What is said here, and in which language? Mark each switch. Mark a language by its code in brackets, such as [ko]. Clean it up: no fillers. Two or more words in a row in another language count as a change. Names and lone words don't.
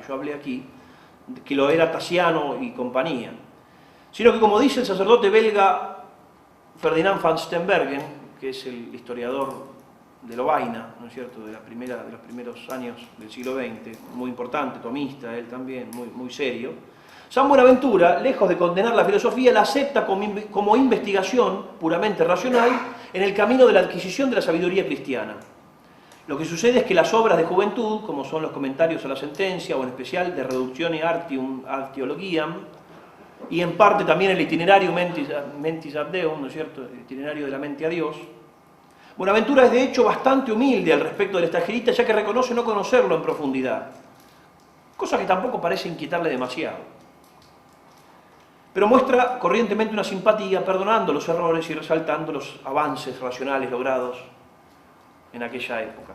[es] yo hablé aquí, que lo era Tasiano y compañía, sino que, como dice el sacerdote belga Ferdinand van Steenbergen, que es el historiador de Lovaina, ¿no es cierto?, de los primeros años del siglo XX, muy importante, tomista, él también, muy serio, San Buenaventura, lejos de condenar la filosofía, la acepta como investigación puramente racional en el camino de la adquisición de la sabiduría cristiana. Lo que sucede es que las obras de juventud, como son los comentarios a la sentencia, o en especial de Reductione Artium ad Theologiam, y en parte también el itinerario mentis ad Deum, ¿no es cierto?, el itinerario de la mente a Dios, Buenaventura es de hecho bastante humilde al respecto del extranjerista, ya que reconoce no conocerlo en profundidad, cosa que tampoco parece inquietarle demasiado. Pero muestra corrientemente una simpatía, perdonando los errores y resaltando los avances racionales logrados en aquella época.